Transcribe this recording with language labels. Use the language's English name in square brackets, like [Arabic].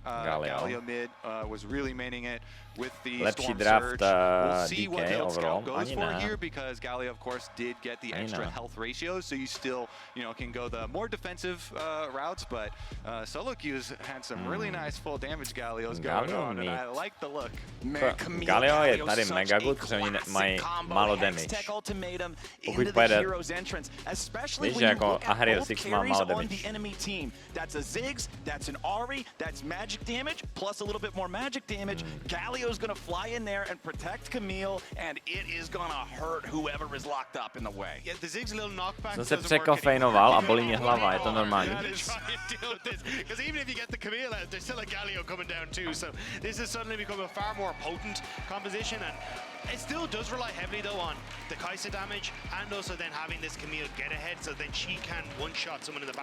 [English] Galio mid was really maining it with the Storm Surge. We'll see what build Scout goes for here because Galio, of course, did get the extra health ratios, so you still, you know, can go the more defensive routes. But solo queues had some really nice full damage Galios going on, and I like the look. [Czech] Galio je tady mega good, protože oni mají málo damage. Pokud pojede, víš, že jako Ahri Ziggs má málo damage. [English] That's a Ziggs, that's an Ahri, that's magic damage, plus a little bit more magic damage. Galio's gonna fly in there and protect Camille, and it is gonna hurt whoever is locked up in the way. Yeah, the Ziggs little knockback. [Czech] Jsem se překofejnoval a bolí mě hlava, je to normální. [English] Because even if you get the Camille out, there's still a Galio coming down too, so this has suddenly become a far more potent composition, and it still does rely heavily though on the Kai'Sa damage and also then having this Camille get ahead so then she can one-shot someone in the back.